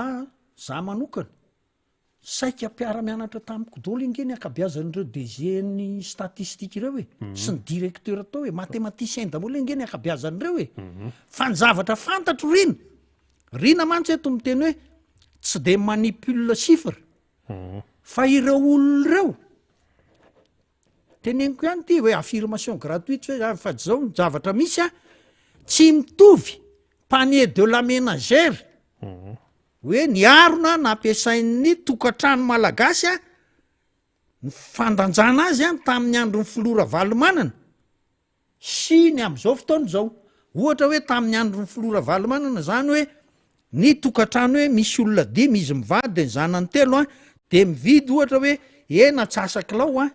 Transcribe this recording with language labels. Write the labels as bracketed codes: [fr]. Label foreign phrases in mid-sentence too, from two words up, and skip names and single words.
[mg] za manokana saika mpiara-mianatra tamiko dolo ingeny akabiazan'ireo DG-ny statistika ireo sy ny directeur atao hoe mathématicien damola ingeny akabiazan'ireo fa ny zavatra fantatro rina mantsy eto miteny hoe tsy [fr] de manipule chiffre [mg] fa ireo olona reo teneniko ihany ty hoe [fr] affirmation gratuite [mg] fa zao ny zavatra misy tsy mitovy [fr] panier de la ménagère [mg] hoe ny arona nampiasain'ny tokantrano malagasy ny fandanjana azy tamin'ny andro ny filora valomanana sy ny am'izao fotaona zao ohatra hoe tamin'ny andro ny filora valomanana zany hoe ny tokantrano hoe misy olona dimy izy mivady de ny zanany telo de mividy ohatra hoe ena tsasakilao